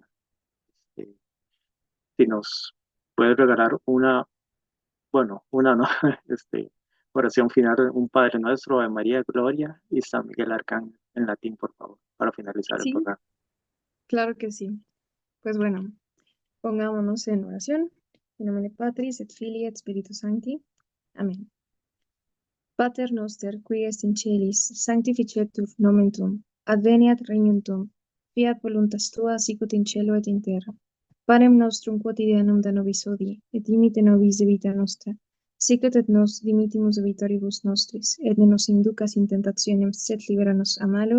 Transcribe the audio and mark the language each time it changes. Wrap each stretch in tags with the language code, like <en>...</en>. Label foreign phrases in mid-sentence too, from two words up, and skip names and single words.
<es>Eh, si nos puedes regalar una, bueno, una no, oración final, un Padre Nuestro, de María Gloria y San Miguel Arcángel en latín, por favor, para finalizar el Sí, programa. claro que sí. Pues bueno, pongámonos en oración.</es> <la>In nomine Patris et Filii et Spiritus Sancti.</la> <es>Amén.</es> <la>Pater noster, qui est in celis, sanctificetur nomen tuum, adveniat regnum tuum, fiat voluntas tua sicut in cielo et in terra. Panem nostrum quotidianum da nobis hodie, et dimite nobis debita nostra, sicut et nos dimittimus debitoribus nostris, et ne nos inducas in tentationem, sed libera nos a malo.</la>